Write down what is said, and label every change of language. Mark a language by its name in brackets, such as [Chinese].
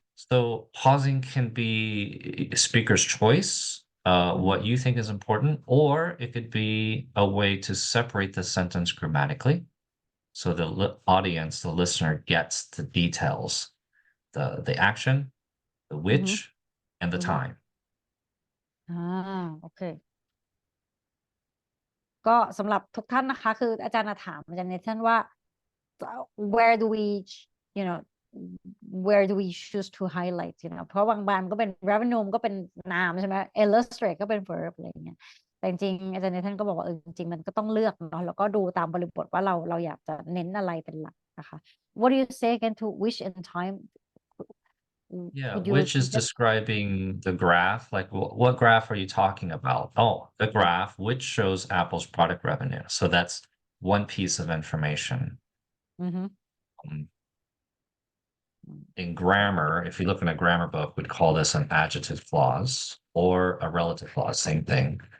[English] So pausing can be speaker's choice, what you think is important, or it could be a way to separate the sentence grammatically. So the audience, the listener gets the details, the action, the which, and the time. [Thai] โอเค ก็สำหรับทุกท่านนะคะ คืออาจารย์ถามอาจารย์เนทันว่า [English] where do we you know where do we choose to highlight [Thai] เพราะบางบานก็เป็น revenue ก็เป็นนามใช่ไหม illustrate ก็เป็น verb อะไรอย่างเงี้ยแต่จริงๆอาจารย์เนทันก็บอกว่าจริงๆมันก็ต้องเลือกเนาะแล้วก็ดูตามบริบทว่าเราอยากจะเน้นอะไรเป็นหลักนะคะ [English] What do you say again to which and time? Yeah, Could you which is repeat that? describing the graph. Like, what graph are you talking about? Oh, the graph, which shows Apple's product revenue. So that's one piece of information. In grammar, if you look in a grammar book, we'd call this an adjective clause or a relative clause, same thing.